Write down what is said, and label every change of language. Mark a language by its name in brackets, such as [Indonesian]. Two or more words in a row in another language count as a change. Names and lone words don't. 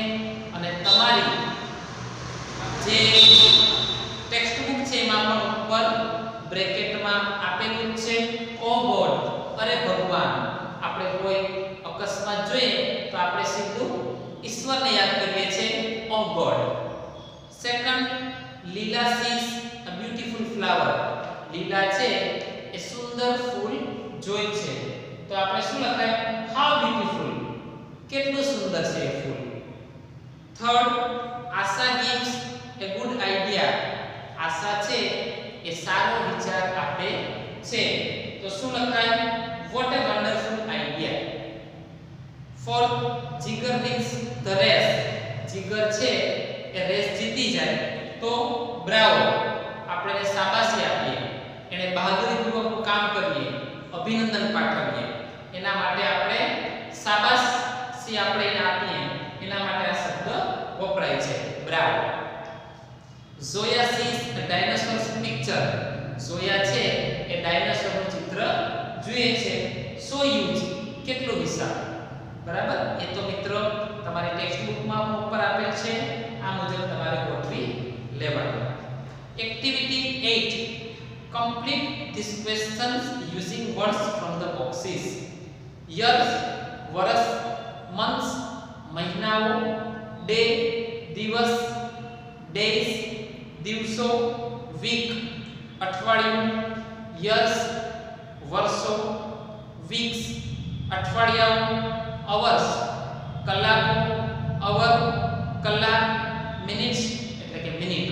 [Gujarati] અને તમારી જે ટેક્સ્ટ બુક છે એમાં પણ ઉપર બ્રેકેટમાં આપેલું છે [English] O God, [Gujarati] અરે ભગવાન. આપણે કોઈ અકસ્માત જોઈએ તો આપણે સીધું ઈશ્વરને યાદ કરીએ છીએ, [English] O God. સેકન્ડ, લીલા sees a beautiful flower. [Gujarati] લીલા છે એ સુંદર ફૂલ જોઈ છે. તો આપણે શું લખાય? [English] how beautiful. [Gujarati] કેટલું સુંદર છે એ ફૂલ. [English] થર્ડ, આશા gives a good idea. [Gujarati] આશા છે એ સારો વિચાર આપે છે. તો શું લખાય? [English] What a wonderful idea. Fourth, જીગર wins the race. [Gujarati] જીગર છે એ રેસ જીતી જાય તો બ્રાવો, આપણે એને શાબાશી આપીએ, એને બહાદુરીપૂર્વક કામ કરીએ, અભિનંદન પાઠવીએ. એના માટે આપણે શાબાશી આપણે એને આપીએ, એના માટે આ શબ્દ વપરાય છે, બ્રાવો. [English] Zoya sees a dinosaur's picture. [Gujarati] Zoya છે એ ડાયનોસોરનું ચિત્ર જોઈએ છે. [English] So huge, [Gujarati] કેટલું વિશાળ. બરાબર? એ તો મિત્રો તમારી ટેક્સ્ટ બુકમાં ઉપર આપેલ છે, આ મુજબ તમારે ગોઠવી લેવાનું. એક્ટિવિટી 8, [English] complete these questions using words from the boxes. years, [Gujarati] વર્ષ, months, મહિનાઓ, day, દિવસ, days, દિવસો, week, અઠવાડિયું, years, વર્ષો, weeks, અઠવાડિયાઓ, hours, કલાકો, hour, કલાક, minutes એટલે કે મિનિટો.